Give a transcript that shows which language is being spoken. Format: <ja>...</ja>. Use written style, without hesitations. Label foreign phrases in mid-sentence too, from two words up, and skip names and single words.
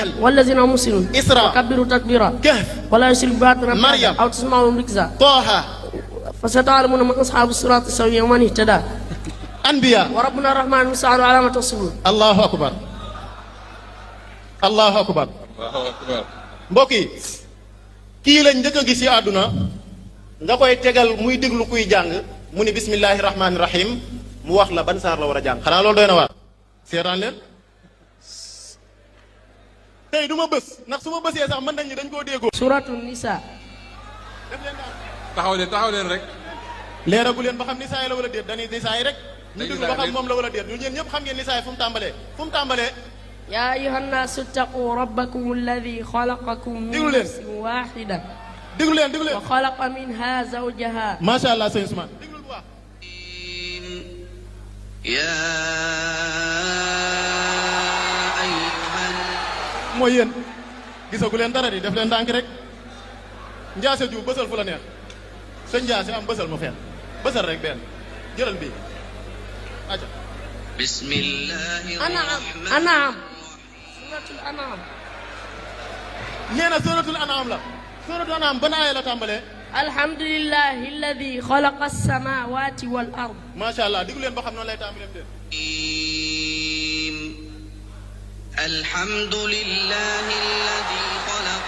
<ar>اليقين والذين هم مسلمون إسراء. وكبروا تكبيرا kahf ولا يشرك بآياتنا مريم. أو تسمعوا ركزا taha فستعلمون من أصحاب الصراط السوي ومن اهتدى anbiya وربنا الرحمن المستعان على ما تصفون الله أكبر الله أكبر</ar> <wo>mbokk yi kii lañ njëkk a gis ci àdduna nga koy tegal muy déglu kuy jàng mu ni</wo> <ar>بسم الله الرحمن الرحيم</ar> <wo>mu wax la ban saar la war a jàng xanaa loolu doy na waar seetaan leen tey du ma bës ndax su ma bësee sax mën nañ dañ koo déggoo</wo> <ar>سورة النساء</ar> <wo>def leen daal taxaw leen rek. leeragu leen ba xam nisaa yi la wala déet dañuy nisaa yi rek ñu déglu ba xam moom la wala déet ñu ñeen ñëpp xam ngeen nisaa yi fu mu tàmbalee</wo> <ar>يا أيها الناس اتقوا ربكم الذي خلقكم من ديقول لين. نفس واحدة</ar> <wo>déglu leen</wo> <ar>وخلق منها زوجها ما شاء الله</ar> <wo>sëñ Ousmane déglul bu baax</wo> <ar>يا أيها</ar> <wo>mooy yéen gisagu leen dara di def leen ndànk rek njaase ju bësal fu la neex sëñ njaase am bësal ma fenn bësal rek benn jëlal bii aca</wo> <ar>بسم الله أنعم الرحمن أنعم سورة الأنعام</ar> <wo>nee na</wo> <ar>سورة الأنعام</ar> <wo>la</wo> <ar>سورة الأنعام</ar> <wo>ban aaya la tàmbalee</wo> <ar>الحمد لله الذي خلق السماوات والأرض ما شاء الله</ar> <wo>déglu leen ba xam noonu lay tàmbaleem déet</wo> <ar>الرحيم الحمد لله الذي خلق</ar>